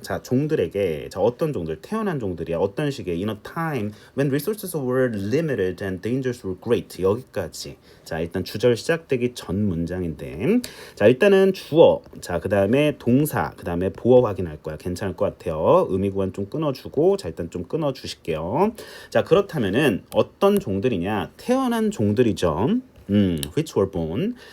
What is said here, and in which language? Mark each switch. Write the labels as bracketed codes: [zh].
[ko] 자, 종들에게, 자, 어떤 종들, 태어난 종들이야. 어떤 시기에 [en] in a time when resources were limited and dangers were great. [ko] 여기까지. 자, 일단 주절 시작되기 전 문장인데, 자, 일단은 주어, 자, 그 다음에 동사, 그 다음에 보어 확인할 거야. 괜찮을 것 같아요. 의미 구간 좀 끊어주고, 자, 일단 좀 끊어주실게요. 자, 그렇다면은 어떤 종들이냐? 태어난 종들이죠. [en] which were born.